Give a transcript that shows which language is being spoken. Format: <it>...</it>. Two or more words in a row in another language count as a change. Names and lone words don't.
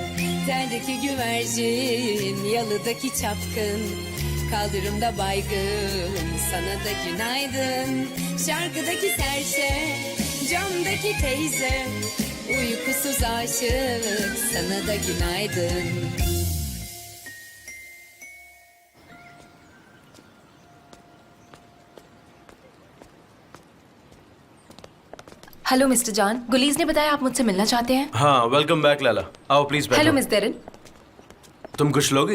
<tr>Teldeki güvercin, yalıdaki çapkın, kaldırımda baygın, sana da günaydın. Şarkıdaki serçe, camdaki teyze, uykusuz aşık, sana da günaydın.</tr> <en>Hello Mister</en> <hi>जान, गुलीज ने बताया आप मुझसे मिलना चाहते हैं। हाँ</hi> <en>welcome back</en> <hi>लैला, आओ प्लीज बैठो।</hi> <en>Hello Miss Deran.</en> <hi>तुम कुछ लोगी?</hi>